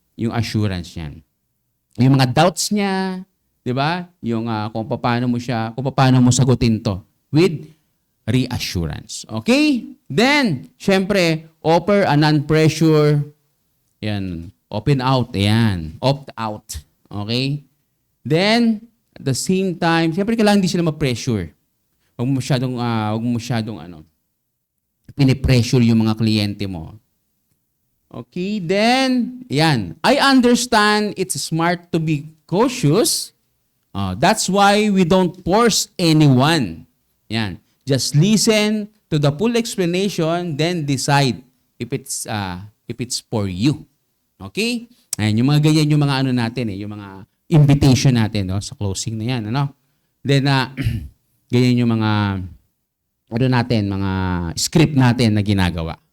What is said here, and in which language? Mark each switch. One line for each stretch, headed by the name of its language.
Filipino: Yung assurance niyan. Yung mga doubts niya, di ba? Yung kung paano mo sagutin to with
English: reassurance. Okay? Then, syempre, offer a non-pressure, yan, open out, yan, opt out. Okay? Then, at the same time,
Filipino: syempre kailangan hindi sila ma-pressure. Huwag mo masyadong pinipressure yung mga kliyente mo.
English: Okay, then, yan. I understand it's smart to be cautious. That's why we don't force anyone. Yan. Just listen to the full explanation, then decide if it's for you. Okay?
Filipino: Ayan, yung mga ganyan yung mga natin yung mga invitation natin sa closing na yan, Then ganyan yung mga natin, mga script natin na ginagawa.